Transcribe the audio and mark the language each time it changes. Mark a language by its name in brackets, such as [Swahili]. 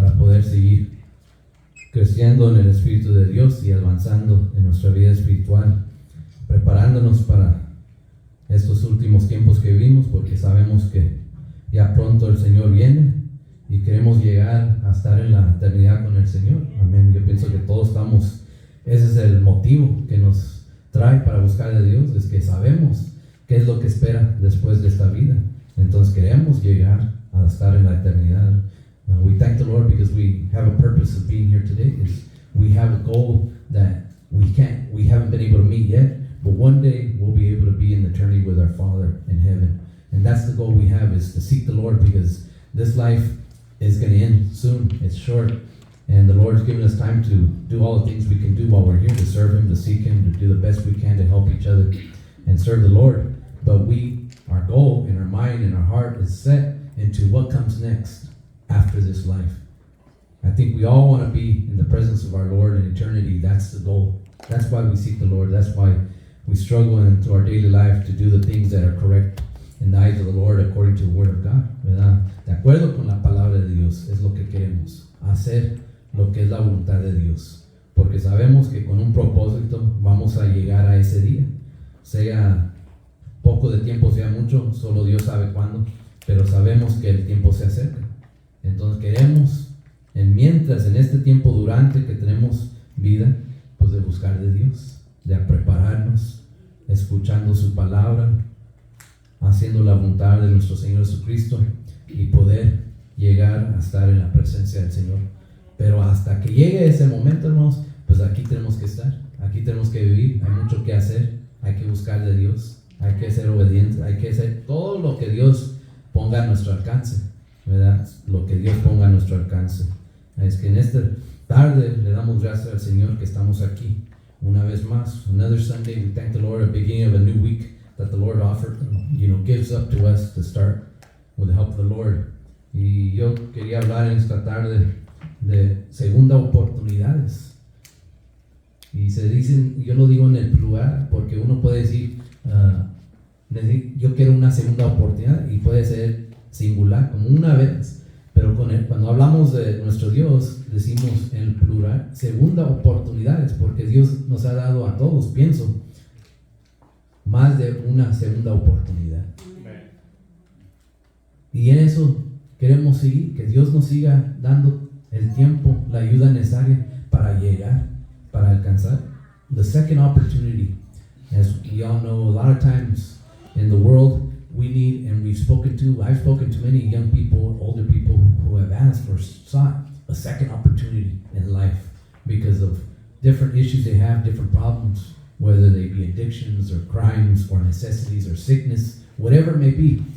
[Spanish] poder seguir creciendo en el Espíritu de Dios y avanzando en nuestra vida espiritual, preparándonos para estos últimos tiempos que vivimos, porque sabemos que ya pronto el Señor viene y queremos llegar a estar en la eternidad con el Señor. Amén. Yo pienso que todos estamos, ese es el motivo que nos trae para buscar a Dios, es que sabemos qué es lo que espera después de esta vida. Entonces queremos llegar a estar en la eternidad. [English] We thank the Lord because we have a purpose of being here today. We have a goal that we haven't been able to meet yet, but one day we'll be able to be in eternity with our Father in heaven. And that's the goal we have, is to seek the Lord, because this life is going to end soon. It's short, and the Lord's given us time to do all the things we can do while we're here, to serve Him, to seek Him, to do the best we can to help each other and serve the Lord. But our goal in our mind and our heart is set into what comes next after this life. I think we all want to be in the presence of our Lord in eternity. That's the goal. That's why we seek the Lord. That's why we struggle into our daily life to do the things that are correct in the eyes of the Lord according to the Word of God, ¿verdad? [Spanish] De acuerdo con la palabra de Dios es lo que queremos, hacer lo que es la voluntad de Dios, porque sabemos que con un propósito vamos a llegar a ese día, sea poco de tiempo, sea mucho, solo Dios sabe cuándo, pero sabemos que el tiempo se acerca. Entonces queremos, mientras en este tiempo durante que tenemos vida, pues de buscar de Dios, de prepararnos, escuchando su palabra, haciendo la voluntad de nuestro Señor Jesucristo y poder llegar a estar en la presencia del Señor. Pero hasta que llegue ese momento, hermanos, pues aquí tenemos que estar, aquí tenemos que vivir, hay mucho que hacer, hay que buscar de Dios, hay que ser obedientes, hay que hacer todo lo que Dios ponga a nuestro alcance, ¿verdad? Lo que Dios ponga a nuestro alcance. Es que en esta tarde le damos gracias al Señor que estamos aquí una vez más. [English] Another Sunday, we thank the Lord at the beginning of a new week that the Lord offered, gives up to us to start with the help of the Lord. [Spanish] Y yo quería hablar en esta tarde de segunda oportunidades. Y se dicen, yo lo digo en el plural, porque uno puede decir, yo quiero una segunda oportunidad, y puede ser singular, como una vez. Pero cuando hablamos de nuestro Dios, decimos en el plural, segunda oportunidades, porque Dios nos ha dado a todos, pienso, más de una segunda oportunidad. Y en eso queremos seguir, que Dios nos siga dando el tiempo, la ayuda necesaria para llegar, para alcanzar [English] the second opportunity. As we all know, a lot of times in the world, we need, and I've spoken to many young people, older people who have asked or sought a second opportunity in life because of different issues they have, different problems, whether they be addictions or crimes or necessities or sickness, whatever it may be.